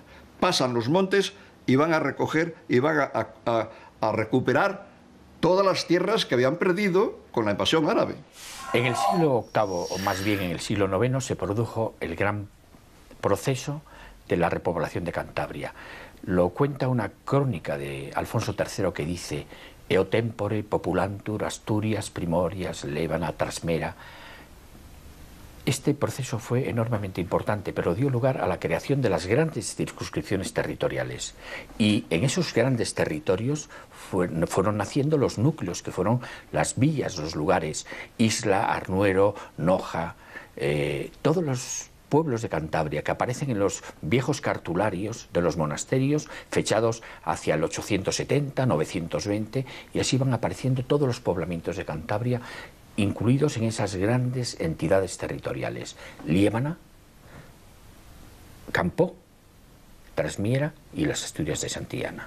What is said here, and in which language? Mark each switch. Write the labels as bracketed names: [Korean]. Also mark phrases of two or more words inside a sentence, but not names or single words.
[Spanish] Pasan los montes y van a recoger y van a recuperar todas las tierras que habían perdido con la invasión árabe. En el siglo VIII, o más bien en el siglo IX, se produjo el gran proceso de la repoblación de Cantabria. Lo cuenta una crónica de Alfonso III que dice: [Latin] «Eo tempore populantur Asturias primorias Lébana trasmera». [Spanish] Este proceso fue enormemente importante, pero dio lugar a la creación de las grandes circunscripciones territoriales. Y en esos grandes territorios fueron naciendo los núcleos, que fueron las villas, los lugares, Isla, Arnuero, Noja, todos los pueblos de Cantabria que aparecen en los viejos cartularios de los monasterios, fechados hacia el 870, 920, y así van apareciendo todos los poblamientos de Cantabria incluidos en esas grandes entidades territoriales: Liébana, Campó, Trasmiera y las Asturias de Santillana.